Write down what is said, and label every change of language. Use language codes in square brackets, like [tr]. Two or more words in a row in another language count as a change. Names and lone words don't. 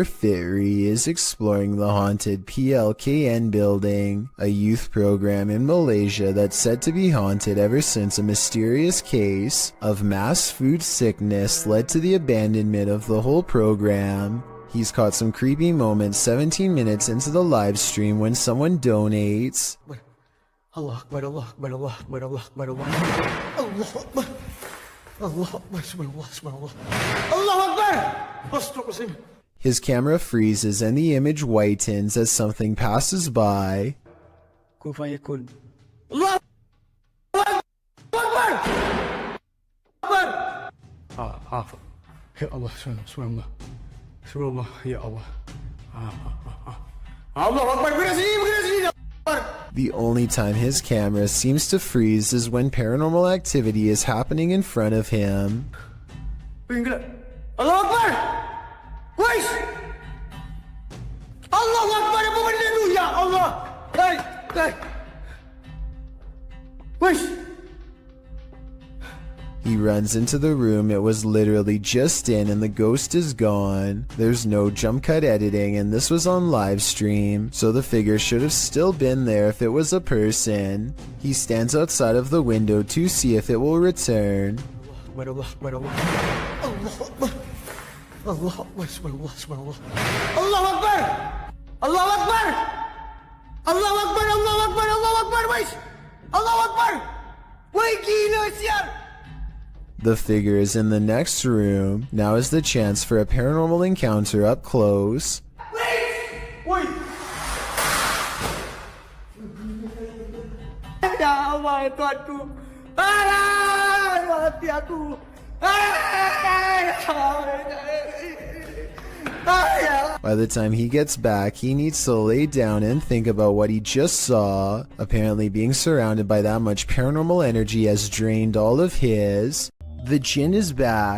[en] Fairy is exploring the haunted PLKN building, a youth program in Malaysia that's said to be haunted ever since a mysterious case of mass food sickness led to the abandonment of the whole program. He's caught some creepy moments 17 minutes into the live stream when someone donates. [ar] الله أكبر، الله أكبر، الله أكبر، الله أكبر، الله أكبر، الله أكبر، سبحان الله، سبحان الله، الله أكبر, Astaghfirullah. [en] His camera freezes and the image whitens as something passes by. [ar] كن فيكون. الله أكبر، أكبر. يا الله، سبحان الله. سبحان الله، يا الله. الله أكبر, [ms] bergerak sini. [en] The only time his camera seems to freeze is when paranormal activity is happening in front of him. [ar] الله أكبر! Wais! الله أكبر, [ms] apa benda tu? [ar] يا الله! [ms] Hai! Wais! [en] He runs into the room it was literally just in and the ghost is gone. There's no jump cut editing and this was on live stream, so the figure should have still been there if it was a person. He stands outside of the window to see if it will return. [ar] الله أكبر، الله أكبر. الله أكبر، سبحان الله. الله أكبر! الله أكبر! الله أكبر، الله أكبر، الله أكبر, wais! الله أكبر! [ms] Wai gila sial! [en] The figure is in the next room. Now is the chance for a paranormal encounter up close. [ms] Woi! [ar] يا الله, Tuanku! [ms] Mati aku! [en] By the time he gets back, he needs to lay down and think about what he just saw. Apparently being surrounded by that much paranormal energy has drained all of his. The jinn is back.